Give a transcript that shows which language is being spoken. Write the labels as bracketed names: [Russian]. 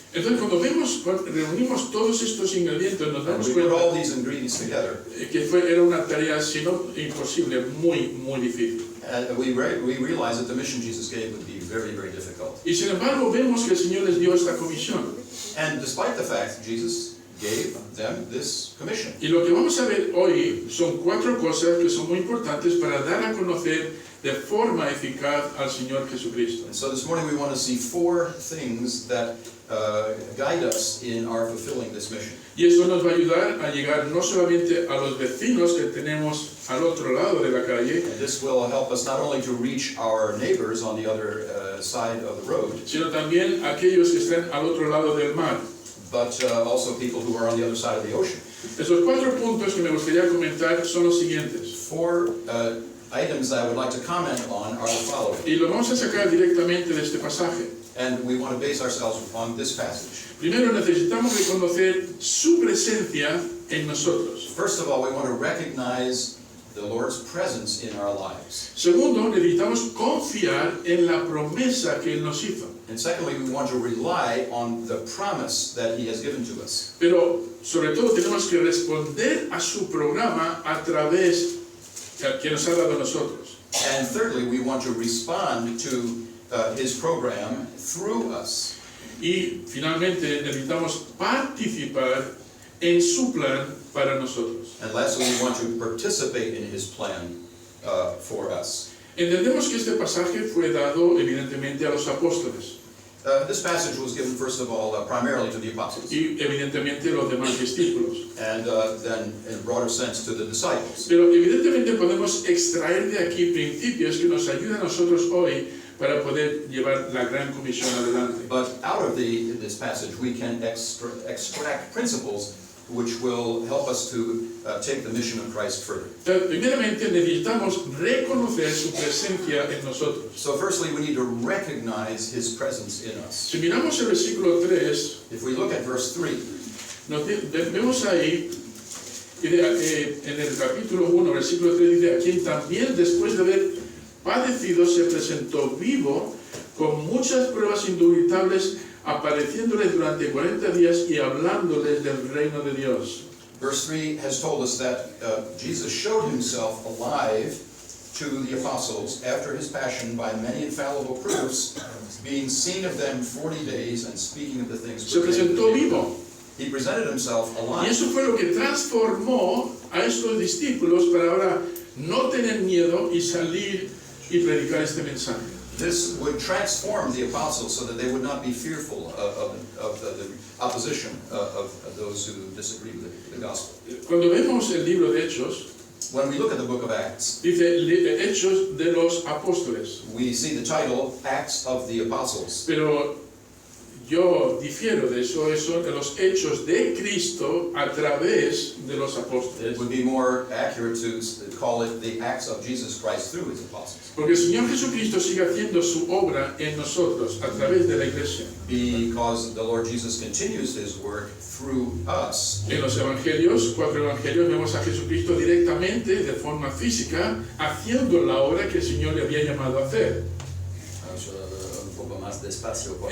[Spanish] Entonces, cuando reunimos todos estos ingredientes, nos [English] And [Spanish] damos [English] we put all [Spanish] cuenta [English] these ingredients together, [Spanish] que era una tarea, si no imposible, muy difícil. [English] and we realize that the mission Jesus gave would be very, very difficult. [Spanish] Y sin embargo, vemos que el Señor les dio esta comisión. [English] And despite the fact, Jesus gave them this commission. [Spanish] Y lo que vamos a ver hoy son 4 cosas que son muy importantes para dar a conocer de forma eficaz al Señor Jesucristo. [English] And so this morning we want to see 4 things that guide us in our fulfilling this mission. [Spanish] Y eso nos va a ayudar a llegar no solamente a los vecinos que tenemos al otro lado de la calle, [English] And this will help us not only to reach our neighbors on the other side of the road, [Spanish] sino también a aquellos que están al otro lado del mar. [English] but also people who are on the other side of the ocean. [Spanish] Esos 4 puntos que me gustaría comentar son los siguientes. [English] 4 items I would like to comment on are the following. [Spanish] Y lo vamos a sacar directamente de este pasaje. [English] And we want to base ourselves on this passage. [Spanish] Primero necesitamos reconocer su presencia en nosotros. [English] First of all, we want to recognize the Lord's presence in our lives. [Spanish] Segundo, necesitamos confiar en la promesa que Él nos hizo. [English] And secondly, we want to rely on the promise that He has given to us. [Spanish] Pero sobre todo tenemos que responder a su programa a través que nos ha dado a nosotros. [English] And thirdly, we want to respond to His program through us. [Spanish] Y finalmente necesitamos participar en su plan para nosotros. [English] And lastly, we want to participate in His plan for us. [Spanish] Entendemos que este pasaje fue dado evidentemente a los apóstoles [English] This passage was given, first of all, primarily to the apostles, [Spanish] y evidentemente a los demás discípulos. [English] and then in a broader sense to the disciples. [Spanish] Pero evidentemente podemos extraer de aquí principios que nos ayudan a nosotros hoy para poder llevar la gran comisión adelante. [English] But out of this passage, we can extract principles which will help us to take the mission of Christ further. [Spanish] Primeramente necesitamos reconocer su presencia en nosotros. [English] So firstly, we need to recognize His presence in us. [Spanish] Si miramos el versículo 3, [English] If we look at verse 3, [Spanish] vemos ahí, en el capítulo 1, versículo 3, dice, a quien también después de haber padecido se presentó vivo con muchas pruebas indubitables, apareciéndoles durante 40 días y hablándoles del reino de Dios. [English] verse 3 has told us that Jesus showed Himself alive to the apostles after His passion by many infallible proofs, being seen of them 40 days and speaking of the things [Spanish] Se presentó vivo. [English] He presented Himself [Spanish] Y [English] alive. [Spanish] eso fue lo que transformó a estos discípulos para ahora no tener miedo y salir y predicar este mensaje. [English] This would transform the apostles so that they would not be fearful of the opposition of those who disagree with the gospel. [Spanish] Cuando vemos el libro de Hechos, [English] when we look at the book of Acts, [Spanish] Dice Hechos de los Apóstoles. [English] we see the title Acts of the Apostles. [Spanish] Pero yo difiero de eso de los hechos de Cristo a través de los [English] It [Spanish] apóstoles. [English] would be more accurate to call it the Acts of Jesus Christ through his apostles. [Spanish] Porque el Señor Jesucristo sigue haciendo su obra en nosotros a través de la iglesia. [English] Because the Lord Jesus continues his work through us. [Spanish] En los evangelios, 4 evangelios, vemos a Jesucristo directamente, de forma física, haciendo la obra que el Señor le había llamado a hacer. Un poco más despacio, por